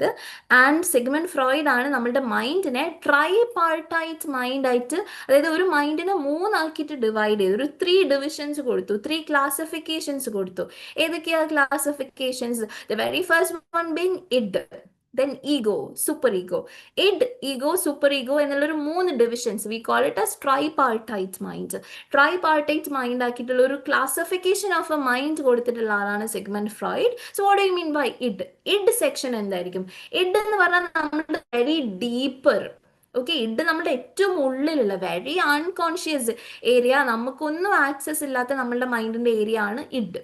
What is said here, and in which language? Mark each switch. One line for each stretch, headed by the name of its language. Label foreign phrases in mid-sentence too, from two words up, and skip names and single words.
Malayalam: ആൻഡ് സിഗ്മണ്ട് ഫ്രോയിഡ് ആണ് നമ്മുടെ മൈൻഡിനെ
English: tri partite mind
Malayalam: ആയിട്ട്, അതായത് ഒരു മൈൻഡിനെ മൂന്നാക്കിയിട്ട് ഡിവൈഡ് ചെയ്തു, ഒരു 3 ഡിവിഷൻസ് കൊടുത്തു, 3 ക്ലാസിഫിക്കേഷൻസ് കൊടുത്തു.
English: ഏതൊക്കെയാ ക്ലാസിഫിക്കേഷൻസ്? the very first one being id, then ego, super ego. Id, ego, super ego എന്നുള്ളൊരു 3 ഡിവിഷൻസ്. we call it as tripartite mind. tripartite mind
Malayalam: ആക്കിയിട്ടുള്ള ഒരു
English: classification of a mind
Malayalam: കൊടുത്തിട്ടുള്ള ആളാണ് സിഗ്മണ്ട് ഫ്രോയിഡ്.
English: so what do you mean by id? id section എന്തായിരിക്കും?
Malayalam: ഇഡ് എന്ന് പറഞ്ഞാൽ നമ്മുടെ
English: very deeper,
Malayalam: ഓക്കെ, ഇഡ് നമ്മുടെ ഏറ്റവും ഉള്ളിലുള്ള
English: very unconscious area,
Malayalam: നമുക്കൊന്നും ആക്സസ് ഇല്ലാത്ത നമ്മളുടെ മൈൻഡിന്റെ ഏരിയ ആണ് ഇഡ്.